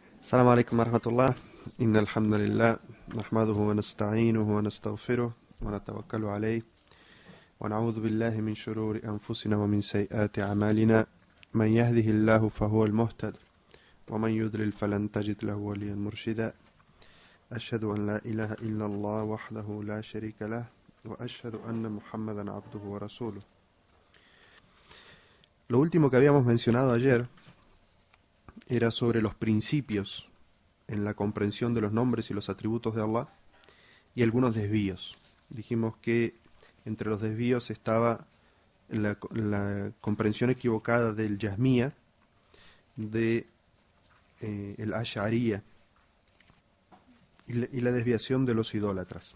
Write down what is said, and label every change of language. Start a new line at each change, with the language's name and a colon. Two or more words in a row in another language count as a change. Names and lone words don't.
Arabic: السلام عليكم ورحمة الله. إن الحمد لله نحمده ونستعينه ونستغفره ونتوكل عليه ونعوذ بالله من شرور أنفسنا ومن سيئات أعمالنا. من يهده الله فهو المهتد ومن يضلل فلن تجد له وليا مرشدا. أشهد أن لا إله إلا الله وحده لا شريك له وأشهد أن محمدا عبده ورسوله.
Spanish: Lo último que habíamos mencionado ayer era sobre los principios en la comprensión de los nombres y los atributos de Allah y algunos desvíos. Dijimos que entre los desvíos estaba la comprensión equivocada del Jahmiyya, de el Ash'ariyya y la desviación de los idólatras.